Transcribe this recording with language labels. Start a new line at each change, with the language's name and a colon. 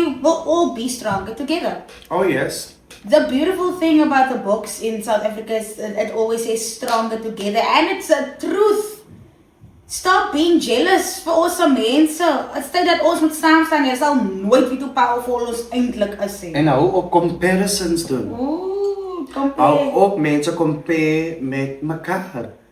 English: We will all be stronger together. Oh yes. The beautiful thing about the books in South Africa is that it always says stronger together, and it's a truth. Stop being jealous
Afrikaans: vir ons mense. Instead dat ons moet saam staan, jy sal nooit weet hoe powerful ons eintlik is nie. En hou op comparisons doen. Hou op mense compare met mekaar.